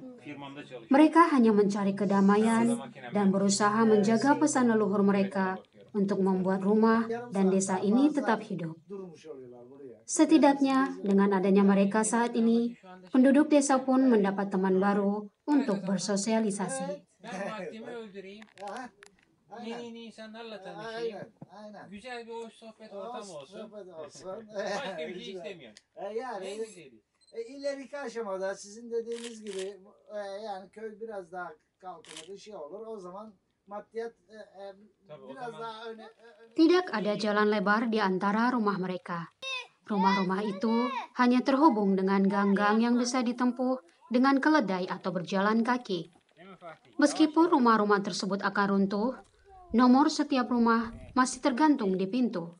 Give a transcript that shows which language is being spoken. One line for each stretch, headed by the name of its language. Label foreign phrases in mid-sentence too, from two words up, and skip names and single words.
Indonesian: Mereka hanya mencari kedamaian dan berusaha menjaga pesan leluhur mereka untuk membuat rumah dan desa ini tetap hidup. Setidaknya dengan adanya mereka saat ini, penduduk desa pun mendapat teman baru untuk bersosialisasi.
Turkish: Ben vaktimi öldüreyim. Yeni insanlarla tanışayım. Güzel bir hoş sohbet ortamı olsun. Başka bir şey istemiyorum. Yani En güzeli. ileriki aşamada sizin dediğiniz gibi yani köy biraz daha kalkınır, şey olur. O zaman maddiyat biraz daha öne.
Indonesian: Tidak ada jalan lebar di antara rumah mereka. Rumah-rumah itu hanya terhubung dengan gang-gang yang bisa ditempuh dengan keledai atau berjalan kaki. Meskipun rumah-rumah tersebut akan runtuh, nomor setiap rumah masih tergantung di pintu.